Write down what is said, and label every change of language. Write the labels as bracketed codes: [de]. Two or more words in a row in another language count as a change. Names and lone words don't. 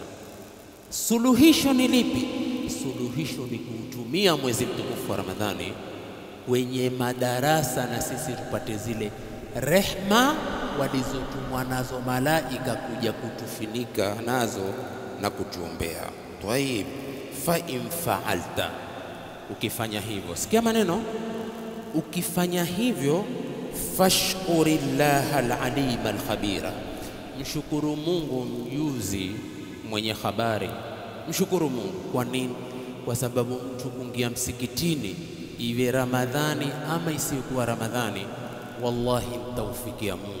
[sw] Suluhisho ni lipi? Suluhisho ni kuutumia mwezi mtukufu wa Ramadhani kwenye madarasa, na sisi tupate zile rehma walizotumwa nazo malaika kuja kutufinika nazo na kutuombea. Tayib, [ar] فإن فعلت, [sw] ukifanya hivyo, sikia maneno, ukifanya hivyo, [ar] فاشكر الله العليم الخبير, [sw] mshukuru Mungu mjuzi mwenye habari. Mshukuru Mungu. Kwa nini? Kwa sababu mtu kuingia msikitini, iwe Ramadhani ama isiyokuwa Ramadhani, wallahi taufikia Mungu.